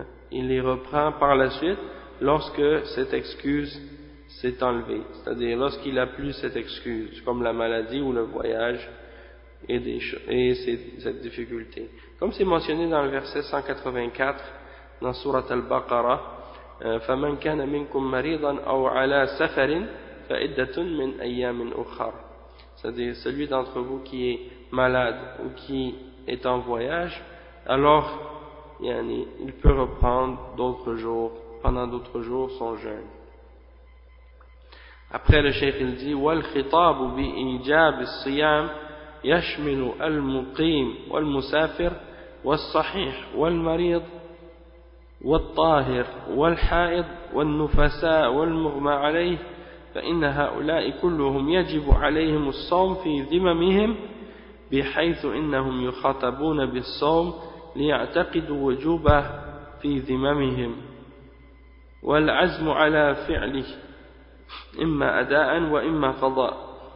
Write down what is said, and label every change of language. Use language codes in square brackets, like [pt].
[fr] Il les reprend par la suite lorsque cette excuse s'est enlevé. C'est-à-dire lorsqu'il n'a plus cette excuse, comme la maladie ou le voyage et cette difficulté. Comme c'est mentionné dans le verset 184, dans Surat al-Baqarah, [ar] فَمَنْ كَانَ مِنْكُمْ مَرِيضًا أَوْ عَلَى سَفَرٍ فَإِدَّةٌ مِنْ أَيَّامٍ أُخَرٍ. [fr] C'est-à-dire celui d'entre vous qui est malade ou qui est en voyage, alors yani, il peut reprendre d'autres jours, pendant d'autres jours son jeûne. Après le cheikh il dit [ar] والخطاب بإيجاب الصيام يشمل المقيم والمسافر والصحيح والمريض والطاهر والحائض والنفساء والمغمى عليه فإن هؤلاء كلهم يجب عليهم الصوم في ذممهم بحيث إنهم يخاطبون بالصوم ليعتقدوا وجوبه في ذممهم والعزم على فعله إما أداء وإما قضاء.